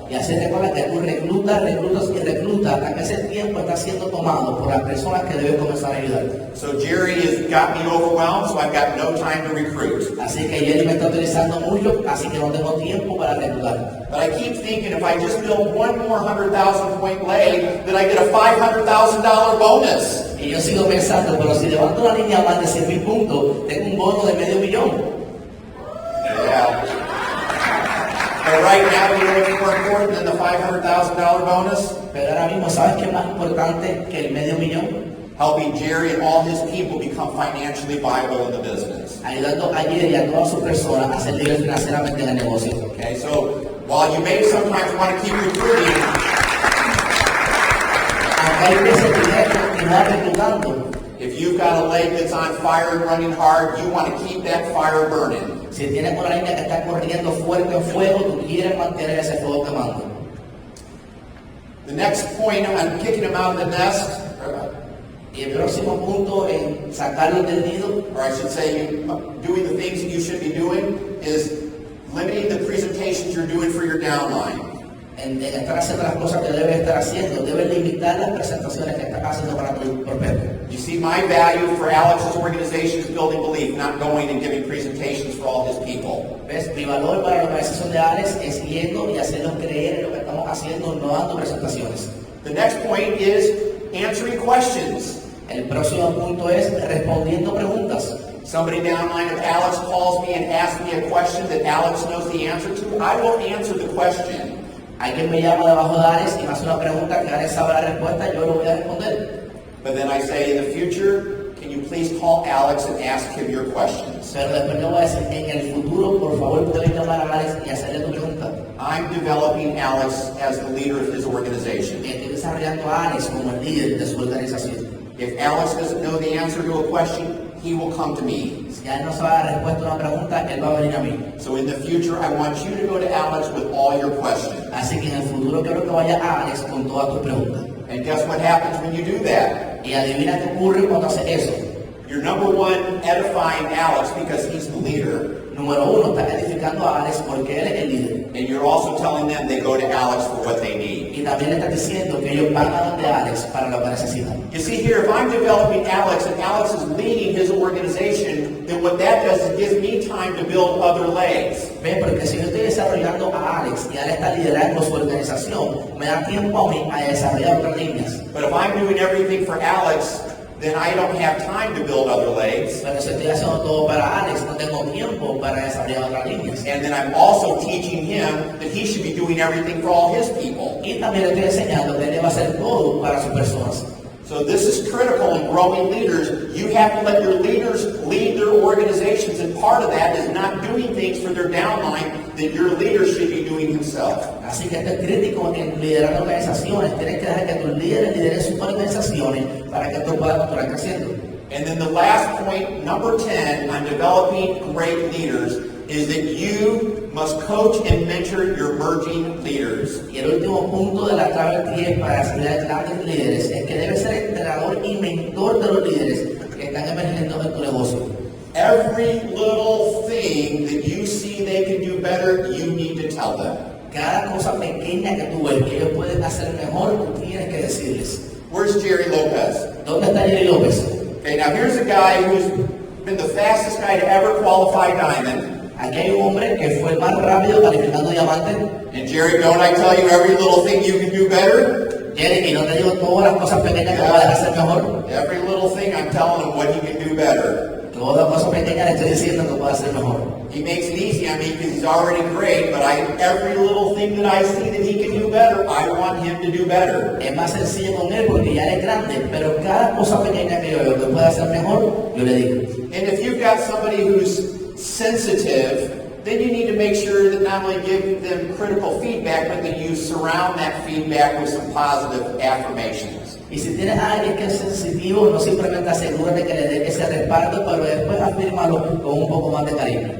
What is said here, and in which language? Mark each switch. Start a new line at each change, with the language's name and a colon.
Spanish: Y así recuerda que tú reclutas hasta que ese tiempo está siendo tomado por las personas que debes comenzar a ayudar.
English: So Jerry has got me overwhelmed, so I've got no time to recruit.
Spanish: Así que Jerry me está utilizando mucho, así que no tengo tiempo para reclutar.
English: But I keep thinking if I just build one more 100,000 point leg, then I get a $500,000 bonus.
Spanish: Y yo sigo pensando, pero si levanto la línea más de 100,000 puntos, tengo un bono de $500,000.
English: Yeah. But right now, you know what's more important than the $500,000 bonus?
Spanish: Pero ahora mismo, ¿sabes qué es más importante que el $500,000?
English: Helping Jerry and all his people become financially viable in the business.
Spanish: Ayudando a Jerry y a todas sus personas a ser libres financieramente en el negocio.
English: Okay, so while you may sometimes want to keep recruiting,
Spanish: aunque hay veces que tienes que continuar reclutando,
English: if you've got a leg that's on fire and running hard, you want to keep that fire burning.
Spanish: Si tienes una niña que está corriendo fuerte en fuego, tú quieres mantener ese fuego quemando.
English: The next point on kicking them out of the nest,
Spanish: Y el próximo punto en sacarlos del nido,
English: or I should say, doing the things that you should be doing, is limiting the presentations you're doing for your downline.
Spanish: en estar haciendo las cosas que debes estar haciendo, debes limitar las presentaciones que estás haciendo para tu prospecto.
English: You see, my value for Alex's organization is building belief, not going and giving presentations for all his people.
Spanish: ¿Ves? Mi valor para la organización de Alex es yendo y hacerlos creer en lo que estamos haciendo, no dando presentaciones.
English: The next point is answering questions.
Spanish: El próximo punto es respondiendo preguntas.
English: Somebody downline of Alex calls me and asks me a question that Alex knows the answer to. I will answer the question.
Spanish: Alguien me llama debajo de Alex y me hace una pregunta que Alex sabe la respuesta, yo lo voy a responder.
English: But then I say, in the future, can you please call Alex and ask him your questions?
Spanish: Pero después le voy a decir, en el futuro, por favor, puedes llamar a Alex y hacerle tu pregunta.
English: I'm developing Alex as the leader of his organization.
Spanish: Estoy desarrollando a Alex como el líder de su organización.
English: If Alex doesn't know the answer to a question, he will come to me.
Spanish: Si él no sabe la respuesta a una pregunta, él va a venir a mí.
English: So in the future, I want you to go to Alex with all your questions.
Spanish: Así que en el futuro quiero que vaya a Alex con todas tus preguntas.
English: And guess what happens when you do that?
Spanish: Y adivina qué ocurre cuando hace eso.
English: You're number one, edifying Alex because he's the leader.
Spanish: Número uno, estás edificando a Alex porque él es el líder.
English: And you're also telling them they go to Alex for what they need.
Spanish: Y también le estás diciendo que ellos van a donde Alex para lo que necesitan.
English: You see here, if I'm developing Alex and Alex is leading his organization, then what that does is gives me time to build other legs.
Spanish: Ve, porque si yo estoy desarrollando a Alex y Alex está liderando su organización, me da tiempo a mí a desarrollar otras líneas.
English: But if I'm doing everything for Alex, then I don't have time to build other legs.
Spanish: Pero si estoy haciendo todo para Alex, no tengo tiempo para desarrollar otras líneas.
English: And then I'm also teaching him that he should be doing everything for all his people.
Spanish: Y también le estoy enseñando que él debe hacer todo para sus personas.
English: So this is critical in growing leaders. You have to let your leaders lead their organizations, and part of that is not doing things for their downline that your leader should be doing himself.
Spanish: Así que esto es crítico en liderar organizaciones. Tienes que dejar que tus líderes lideren sus organizaciones para que tú puedas continuar creciendo.
English: And then the last point, number 10, on developing great leaders, is that you must coach and mentor your emerging leaders.
Spanish: Y el último punto de la clave 10 para desarrollar grandes líderes es que debes ser entrenador y mentor de los líderes que están emergiendo en tu negocio.
English: Every little thing that you see they can do better, you need to tell them.
Spanish: Cada cosa pequeña que tú ves que ellos pueden hacer mejor, tú tienes que decirles.
English: Where's Jerry Lopez?
Spanish: ¿Dónde está Jerry López?
English: Okay, now here's a guy who's been the fastest guy to ever qualify Diamond.
Spanish: Aquí hay un hombre que fue el más rápido calificando diamante.
English: And Jerry, don't I tell you every little thing you can do better?
Spanish: Jerry, y no te digo todas las cosas pequeñas que puedes hacer mejor.
English: Every little thing I'm telling him what he can do better.
Spanish: Todas las cosas pequeñas le estoy diciendo que puede hacer mejor.
English: He makes it easy on me because he's already great, but every little thing that I see that he can do better, I want him to do better.
Spanish: Es más sencillo con él porque ya es grande, pero cada cosa pequeña que yo veo que puede hacer mejor, yo le digo.
English: And if you've got somebody who's sensitive, then you need to make sure that not only give them critical feedback, but that you surround that feedback with some positive affirmations.
Spanish: Y si tienes a alguien que es sensitivo, no simplemente asegúrate que le dé ese respaldo, pero después afírmalo con un poco más de cariño.